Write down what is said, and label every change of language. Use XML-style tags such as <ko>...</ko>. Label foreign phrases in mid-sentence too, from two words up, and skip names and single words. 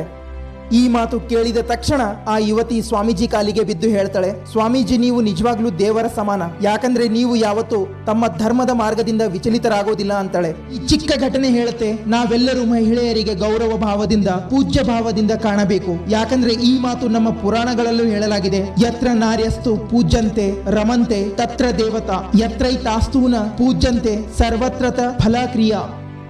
<kn>ಈ ಮಾತು ಕೇಳಿದ ತಕ್ಷಣ ಆ ಯುವತಿ ಸ್ವಾಮೀಜಿ ಕಾಲಿಗೆ ಬಿದ್ದು ಹೇಳ್ತಾಳೆ, ಸ್ವಾಮೀಜಿ, ನೀವು ನಿಜವಾಗ್ಲೂ ದೇವರ ಸಮಾನ. ಯಾಕಂದ್ರೆ ನೀವು ಯಾವತ್ತೂ ತಮ್ಮ ಧರ್ಮದ ಮಾರ್ಗದಿಂದ ವಿಚಲಿತರಾಗೋದಿಲ್ಲ ಅಂತಾಳೆ. ಈ ಚಿಕ್ಕ ಘಟನೆ ಹೇಳುತ್ತೆ, ನಾವೆಲ್ಲರೂ ಮಹಿಳೆಯರಿಗೆ ಗೌರವ ಭಾವದಿಂದ, ಪೂಜ್ಯ ಭಾವದಿಂದ ಕಾಣಬೇಕು. ಯಾಕಂದ್ರೆ ಈ ಮಾತು ನಮ್ಮ ಪುರಾಣಗಳಲ್ಲೂ ಹೇಳಲಾಗಿದೆ,</kn> <sa>ಯತ್ರ ನಾರ್ಯಸ್ತು ಪೂಜ್ಯಂತೆ ರಮಂತೆ ತತ್ರ ದೇವತಾ, ಯತ್ರೈತಾಸ್ತೂನ ಪೂಜ್ಯಂತೆ ಸರ್ವತ್ರತ ಫಲಕ್ರಿಯಾ.</sa>